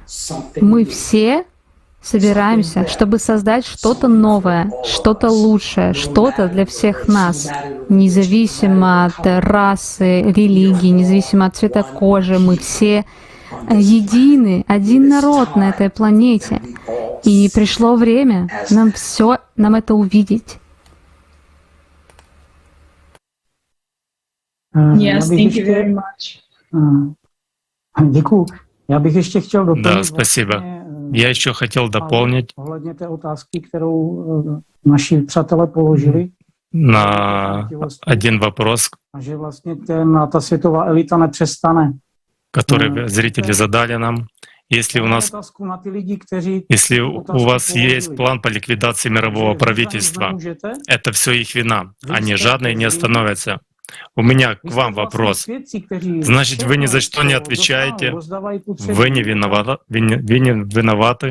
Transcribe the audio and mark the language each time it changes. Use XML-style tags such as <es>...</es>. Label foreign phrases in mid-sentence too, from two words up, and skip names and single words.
<ru>Мы все собираемся, чтобы создать что-то новое, что-то лучшее, что-то для всех нас, независимо от расы, религии, независимо от цвета кожи. Мы все едины, один народ на этой планете. И пришло время нам это увидеть.</ru> <en>Yes, thank you very much.</en> <cs>Děkuji. Já bych ještě chtěl doplnit.</cs> <ru>Да, спасибо. Я еще хотел дополнить</ru> <cs>ohledně té otázky, kterou naši přátelé položili.</cs> <ru>На один вопрос,</ru> <cs>A že vlastně ta světová elita nepřestane.</cs> <ru>который зрители задали нам. Если у вас есть план по ликвидации мирового правительства, это все их вина. Они жадные не остановятся. У меня к вам вопрос. Значит, вы ни за что не отвечаете, вы не виноваты.</ru>